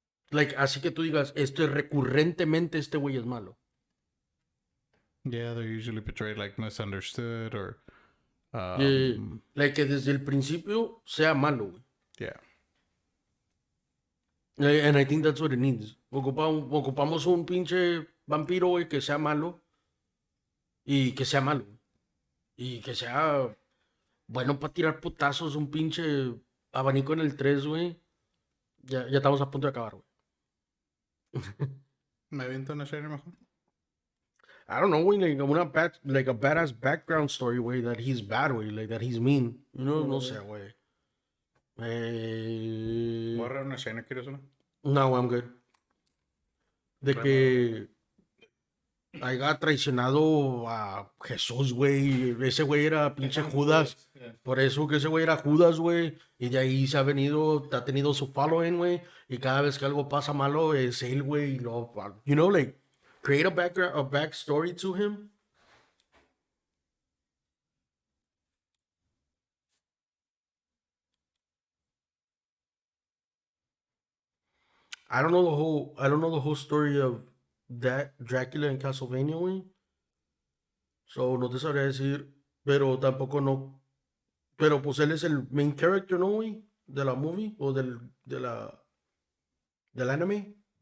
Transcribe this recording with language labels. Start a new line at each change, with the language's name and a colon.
Spanish: Like, así que tú digas, recurrentemente este güey es malo.
English: Yeah, they're usually portrayed like misunderstood or.
Spanish: Like que desde el principio sea malo, güey.
English: Yeah. And I think that's what it needs.
Spanish: Ocupamos un pinche vampiro, güey, que sea malo. Y que sea malo. Y que sea bueno para tirar putazos, un pinche abanico en el 3, güey. Ya estamos a punto de acabar, güey. ¿Me aviento una serie mejor?
English: I don't know, güey, like a badass background story, güey, that he's bad, güey, like that he's mean.
Spanish: No sé, güey. Voy a agarrar una escena, ¿quieres una?
English: No, I'm good.
Spanish: De que haya traicionado a Jesús, güey. Ese güey era pinche Judas. Por eso que ese güey era Judas, güey. Y de ahí se ha tenido su following, güey. Y cada vez que algo pasa malo es él, güey.
English: Like, create a backstory to him. I don't know the whole story of that Dracula in Castlevania, güey.
Spanish: So no te sabría decir, pero tampoco no. Pero pues él es el main character, ¿no, güey? De la movie o del anime.